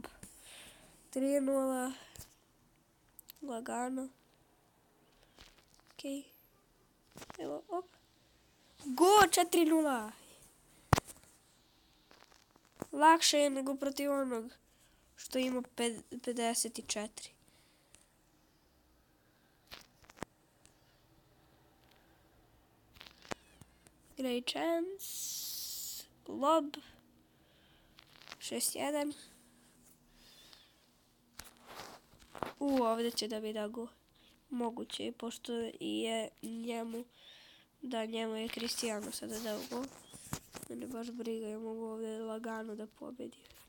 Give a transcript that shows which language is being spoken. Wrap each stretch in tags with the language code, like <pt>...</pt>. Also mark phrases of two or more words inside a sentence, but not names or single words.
<sr>3-0. Lagano. Ok. Evo, op. Go, 4-0. Lakše je nego protiv onog što ima 54.</sr> <en>Great chance.</en> <sr>Lob. 6-1. Ovdje će da mi da go. Moguće je, pošto je njemu je Cristiano sada dao go. Mene baš briga, ja mogu ovdje lagano da pobedim.</sr>